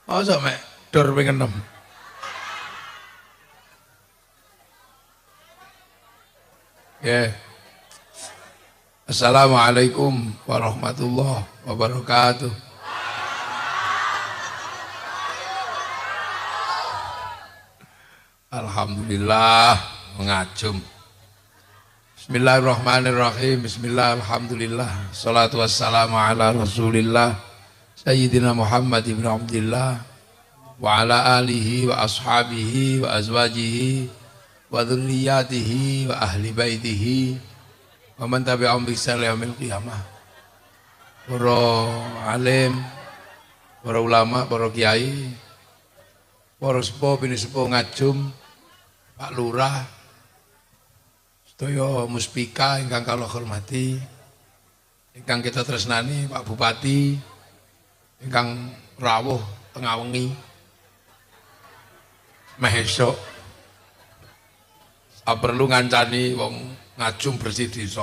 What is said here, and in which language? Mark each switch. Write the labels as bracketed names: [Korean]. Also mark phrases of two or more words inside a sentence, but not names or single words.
[Javanese] Oh sampe dor ping 6. Ya. [Arabic] السلام عليكم ورحمة الله وبركاته. [Javanese] Alhamdulillah mengajum. [Arabic] بسم الله الرحمن الرحيم. بسم الله، الحمد لله. الصلاة والسلام على رسول الله سيدنا محمد بن عبد الله وعلى آله وأصحابه وأزواجه وذرياته وأهل بيته ومن تبعهم بإحسان إلى يوم القيامة. [Javanese] Para alim, para ulama, para kiai, para sepuh bini sepuh ngajum, Pak Lurah, sedaya muspika ingkang kula hormati, ingkang kita tresnani Pak Bupati, ingkang rawuh tengah wengi, meh esuk perlu ngancani wong ngajum bersih desa.